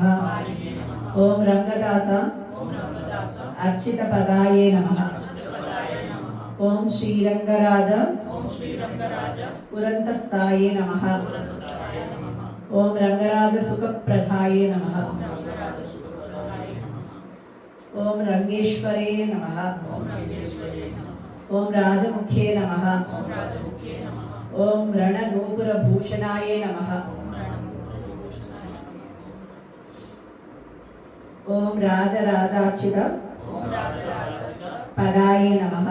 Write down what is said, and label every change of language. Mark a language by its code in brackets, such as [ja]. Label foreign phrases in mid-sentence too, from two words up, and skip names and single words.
[sa] ఓం రంగదాస అర్చిత పదాయే నమః. ఓం శ్రీరంగరాజ పురంతస్థాయే నమః. ఓం రంగరాజ సుఖప్రదాయే నమః. ओम रंगेश्वरे नमः। ओम राजमुखे नमः। ओम रणनूपुरभूषणाय नमः। ओम राजराजार्चित पदाय नमः।